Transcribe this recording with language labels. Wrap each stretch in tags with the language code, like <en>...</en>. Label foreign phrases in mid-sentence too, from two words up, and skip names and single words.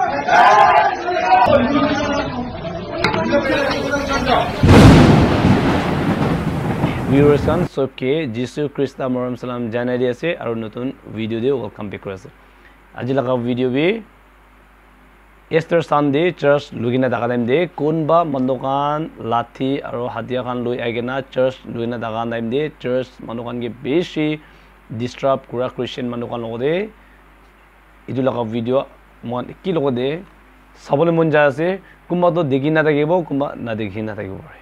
<nag>Viewers kan sobke Jisu Krista Moram Salam janai di ase aru notun video de</nag> <en>welcome back</en> <nag>kore ase. Aji laga video bi Easter Sunday church lugina daga time de kunba mandokan lathi aru hatia kan lui agena church lugina daga time de church mandokan ge beshi disturb kura Christian mandokan logode idu laga video mon ki logode sabole mon ja ase kumba to dekhi na thakibo kumba na dekhi na thakibo pare.</nag>